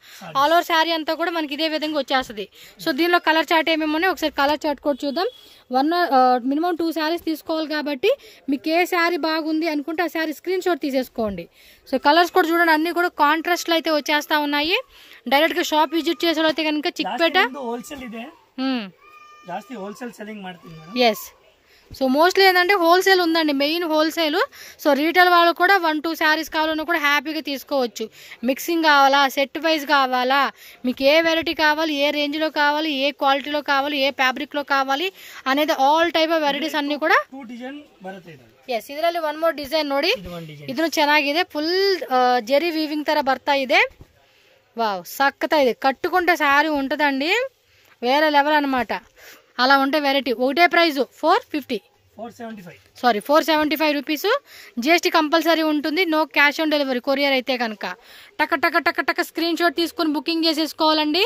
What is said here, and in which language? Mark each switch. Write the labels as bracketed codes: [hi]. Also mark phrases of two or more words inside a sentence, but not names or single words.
[en] all over [te] శారీ అంతా కూడా మనకి ఇదే విధంగా వచ్చేస్తుంది. సో దీనిలో [en] colour chart [te] ఏమేమి ఉన్నాయి ఒకసారి [en] colour chart [te] కూడా చూద్దాం. [en] minimum 2 sarees [te] తీసుకోవాలి కాబట్టి మీకు ఏ శారీ బాగుంది అనుకుంటే ఆ శారీ [en] screenshot [te] తీసేసుకోండి. సో కలర్స్ కూడా చూడండి, అన్ని కూడా కాంట్రాస్ట్ లో అయితే వచ్చేస్తా ఉన్నాయి. డైరెక్ట్ గా [en] shop visit [te] చేసేవాళ్ళైతే కనుక చిక్పేట [kn] హోల్సేల్ ಇದೆ ಜಾಸ್ತಿ [en] wholesale selling [kn] ಮಾಡ್ತೀನಿ ಮೇಡಂ. [en] yes. so mostly [te] ఏంటంటే హోల్సేల్ ఉందండి, [en] main wholesale. [te] సో రీటైల్ వాళ్ళు కూడా 1-2 శారీస్ కావాలన్నా కూడా హ్యాపీగా తీసుకోవచ్చు. మిక్సింగ్ కావాలా, [en] set wise [te] కావాలా, మీకు ఏ వెరైటీ కావాలి, ఏ రేంజ్లో కావాలి, ఏ క్వాలిటీలో కావాలి, ఏ ఫ్యాబ్రిక్లో కావాలి అనేది [en] all type of varieties [kn] ಅನ್ನು ಕೂಡ 2 ಡಿಸೈನ್ ಬರುತ್ತೆ ಇದು. ಎಸ್, ಇದರಲ್ಲಿ [en] one more design [kn] ನೋಡಿ, ಇದನ್ನು ಚೆನ್ನಾಗಿದೆ. [en] full zari weaving [kn] ತರ ಬರ್ತಾ ಇದೆ. [te] వావ్, సక్కతా ಇದೆ. కట్టుకుంటే శారీ ఉంటుందండి వేరే లెవెల్ అనమాట. అలా ఉంటే వెరైటీ. ఒకటే [en] price 475 rupees. GST compulsory [te] ఉంటుంది. [en] no cash on delivery courier [te] అయితే కనుక. టక టక టక టక [en] screenshot [te] తీసుకుని బుకింగ్ చేసేసుకోవాలండి.